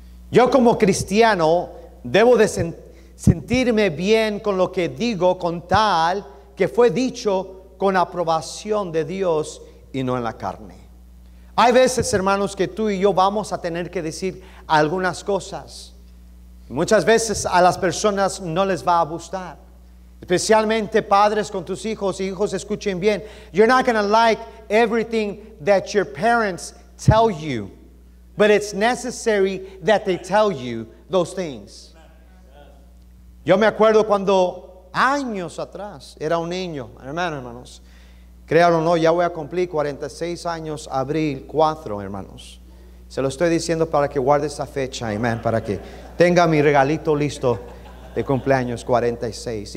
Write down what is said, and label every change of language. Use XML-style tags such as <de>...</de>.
<es>Yo como cristiano debo de sentirme bien con lo que digo, con tal que fue dicho con aprobación de Dios y no en la carne. Hay veces, hermanos, que tú y yo vamos a tener que decir algunas cosas. Muchas veces a las personas no les va a gustar. Especialmente padres con tus hijos. Hijos, escuchen bien.</es> <en>You're not going to like everything that your parents tell you. But it's necessary that they tell you those things.</en> <es>Yo me acuerdo cuando años atrás era un niño, hermanos. Créanlo o no, ya voy a cumplir 46 años, abril 4, hermanos. Se lo estoy diciendo para que guarde esa fecha, amén, para que tenga mi regalito listo de cumpleaños 46.</es>